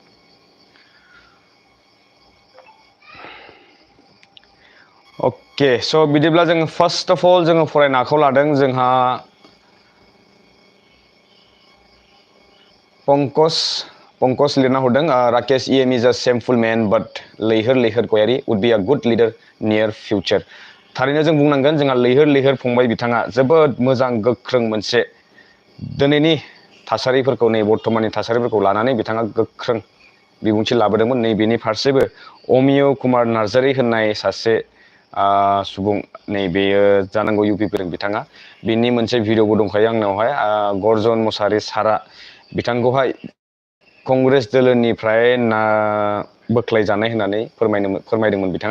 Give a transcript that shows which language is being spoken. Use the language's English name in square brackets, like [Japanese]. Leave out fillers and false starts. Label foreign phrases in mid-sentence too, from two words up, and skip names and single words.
[Bodo] अके स' बिदिब्ला जोङो [English] first of all [Bodo] जोङो फरायनो आखायाव लादों जोंहा पंकज लिरना हरदों राकेश [English] EM is a shameful man but लैहोर गयारी would be a good leader near future [Bodo] थारैनो जों बुंनांगोन जोंहा लैहोर फंबाय बिथाङा जोबोद मोजां गोख्रों मोनसे दिनैनि थासारिफोरखौ नै बर्तमाननि थासारिफोरखौ लानानै बिथाङा गोख्रों बिबुंथि लाबोदोंमोन नैबेनि फारसेबो अमिय कुमार नार्जारी होननाय सासे सुबुं नैबेयो जानांगौ UPPनि बिथाङा बिनि मोनसे भिडिअबो दंखायो आंनावहाय गर्जन मसाहारि सारआ बिथांखौहाय कंग्रेस दोलोनिफ्राय बोख्लायजानाय होननानै फोरमायदोंमोन बिथाङा।